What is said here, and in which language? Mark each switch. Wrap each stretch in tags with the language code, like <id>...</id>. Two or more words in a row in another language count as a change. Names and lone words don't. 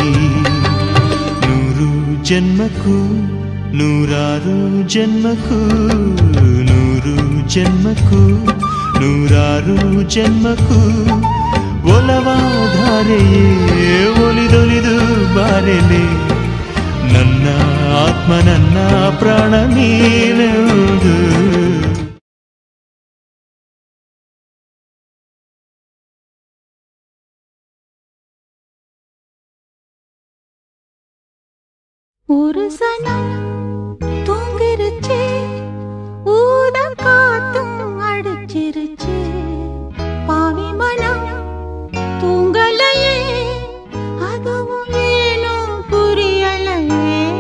<kn>ನೂರು ಜನ್ಮಕ್ಕೂ ನೂರಾರು ಜನ್ಮಕ್ಕೂ ನೂರು ಜನ್ಮಕ್ಕೂ ನೂರಾರು ಜನ್ಮಕ್ಕೂ ಒಲವಾಧಾರೆಯೇ ಒಲಿದೊಲಿದು ಬಾರೆಲೆ ನನ್ನ ಆತ್ಮ ನನ್ನ ಪ್ರಾಣ ನೀನೆಂದು</kn> <ta>ஒரு சனம் தூங்கிருச்சு ஊத காத்தும் அடிச்சிருச்சு பாவி மனம் தூங்கலையே அதுவும் ஏனோ புரியலையே</ta>